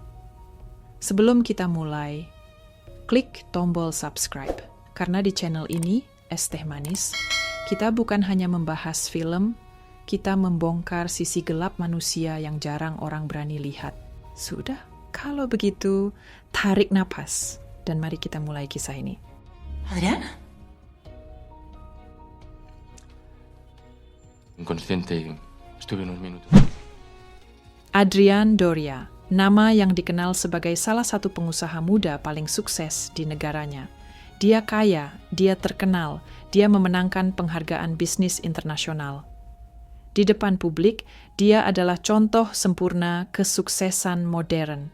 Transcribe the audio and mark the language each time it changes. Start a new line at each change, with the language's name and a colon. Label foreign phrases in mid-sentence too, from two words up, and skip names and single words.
Indonesian: Sebelum kita mulai, klik tombol subscribe, karena di channel ini, Es Teh Manis, kita bukan hanya membahas film, kita membongkar sisi gelap manusia yang jarang orang berani lihat. Sudah, kalau begitu, tarik napas, dan mari kita mulai kisah ini. Adrián,
Spanish: Inconsciente, estuve unos minutos.
Indonesian: Adrian Doria, nama yang dikenal sebagai salah satu pengusaha muda paling sukses di negaranya. Dia kaya, dia terkenal, dia memenangkan penghargaan bisnis internasional. Di depan publik, dia adalah contoh sempurna kesuksesan modern.